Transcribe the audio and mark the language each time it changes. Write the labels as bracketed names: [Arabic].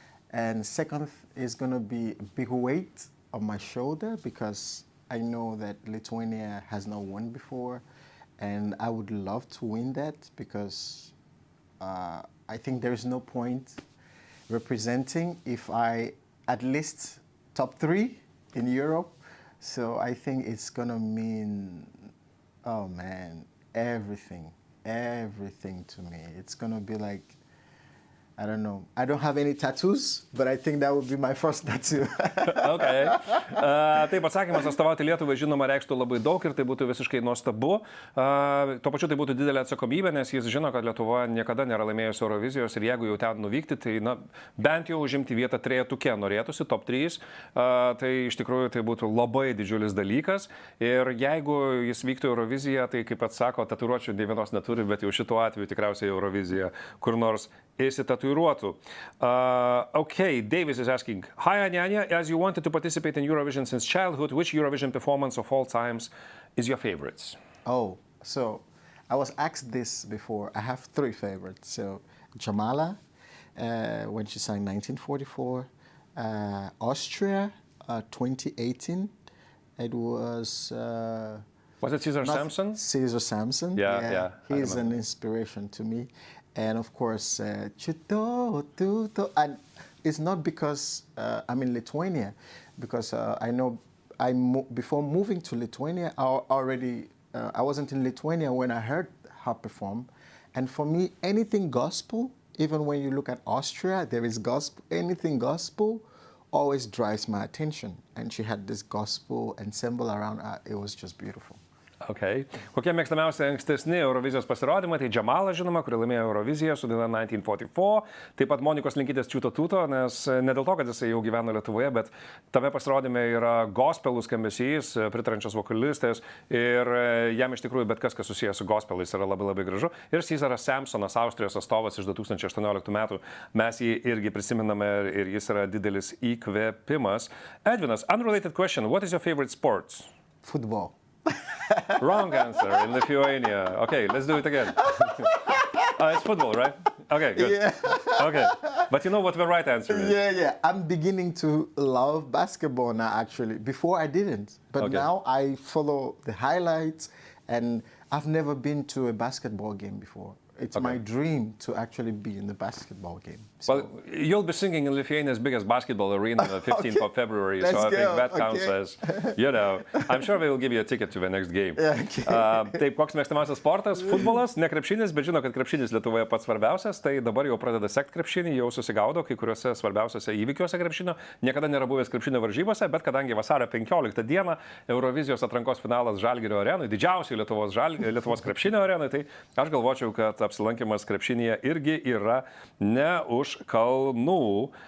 [English] And second is going to be a big weight on my shoulder because I know that Lithuania has not won before, and I would love to win that because I think there is no point representing if I at least top 3 in Europe. So I think it's gonna mean, oh man, everything to me. It's gonna be like, I don't know. I don't have any tattoos, but I think that would be my first tattoo. Okay. [Lithuanian] Taip, atsakymas atstovauti Lietuvai žinoma reikštų labai daug ir tai būtų visiškai nuostabu. Tuo pačiu tai būtų didelė atsakomybė, nes jis žino, kad Lietuva niekada nėra laimėjusi Eurovizijos ir jeigu jau ten nuvykti, tai bent jau užimti vietą trejetuke norėtųsi, top 3. Tai iš tikrųjų tai būtų labai didžiulis dalykas. Ir jeigu jis vyktų Euroviziją, tai kaip pats sako, tatuiruočių nei vienos neturi, bet jau šituo atveju tikriausiai Eurovizija kur nors įsitatuiruotų. [English] Okay, Davis is asking, hi Anyanya, as you wanted to participate in Eurovision since childhood, which Eurovision performance of all times is your favorites? Oh, so I was asked this before. I have 3 favorites. So Jamala, when she sang 1944, Austria, 2018. It was... Was it Cesar Sampson? Cesar Sampson. Yeah. He's an inspiration to me. And of course, Chuto, Tuto. And it's not because I'm in Lithuania, because I know before moving to Lithuania, I wasn't in Lithuania when I heard her perform. And for me, anything gospel, even when you look at Austria, there is gospel, anything gospel always drives my attention. And she had this gospel ensemble around her. It was just beautiful. Okay. [Lithuanian] Kokie mėgstamiausi ankstesni Eurovizijos pasirodymai? Tai Jamala, žinoma, kuri laimėjo Euroviziją su daina 1944. Taip pat Monikos Linkytės Čiuto Tuto, nes ne dėl to, kad jisai jau gyveno Lietuvoje, bet tame pasirodyme yra gospelų skambesys, pritarančios vokalistės ir jam iš tikrųjų bet kas susijęs su gospelais yra labai labai gražu. Ir Cesaras Sampsonas, Austrijos atstovas iš 2018 metų, mes jį irgi prisiminame ir jis yra didelis įkvėpimas. [English] Edvinas, unrelated question, what is your favorite sport? Football. Wrong answer in Lithuania. Okay, let's do it again. It's football, right? Okay, good. Yeah. Okay, but you know what the right answer is? Yeah. I'm beginning to love basketball now, actually. Before I didn't, but now I follow the highlights, and I've never been to a basketball game before. It's my dream to actually be in the basketball game. So. Well, you'll be singing in Lithuania's biggest basketball arena on the 15th of February, so I think that counts as, I'm sure they will give you a ticket to the next game. [Lithuanian] Taip, koks mėgstamiausias sportas? Futbolas, ne krepšinis, bet žino, kad krepšinis Lietuvoje pats svarbiausias, tai dabar jau pradeda sekti krepšinį, jau susigaudo kai kuriuose svarbiausiuose įvykiuose krepšinio. Niekada nėra buvęs krepšinio varžybose, bet kadangi vasario 15 dieną Eurovizijos atrankos finalas Žalgirio arenui, didžiausiai Lietuvos krepšinio arenui, tai aš galvočiau, kad apsilankymas krepšinėje irgi yra ne už kalnų.